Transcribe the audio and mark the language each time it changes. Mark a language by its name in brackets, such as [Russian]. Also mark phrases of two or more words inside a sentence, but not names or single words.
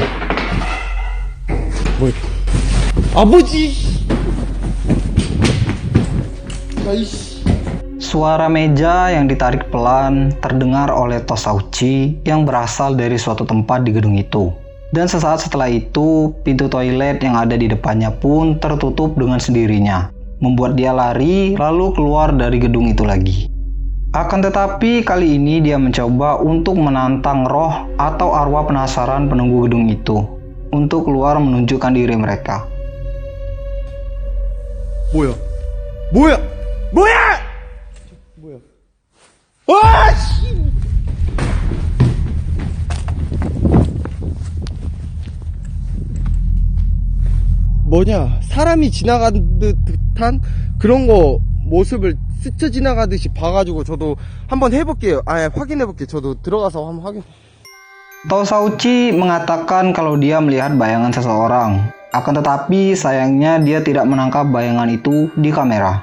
[Korean] 뭐? 아버지! [Indonesian] Suara meja yang ditarik pelan terdengar oleh Tosauchi yang berasal dari suatu tempat di gedung itu. Dan sesaat setelah itu, pintu toilet yang ada di depannya pun tertutup dengan sendirinya, membuat dia lari lalu keluar dari gedung itu lagi. Akan tetapi kali ini dia mencoba untuk menantang roh atau arwah penasaran penunggu gedung itu untuk keluar menunjukkan diri mereka. [Korean] 뭐야? 뭐야? 뭐야? 뭐야? 와, 씨! 뭐냐? 사람이 지나간 듯한 그런 거 모습을 스쳐 지나가듯이 봐가지고 저도 한번 해볼게요. 확인해볼게요. 저도 들어가서 한번 확인. [Indonesian] Tosauchi mengatakan kalau dia melihat bayangan seseorang. Akan tetapi sayangnya dia tidak menangkap bayangan itu di kamera.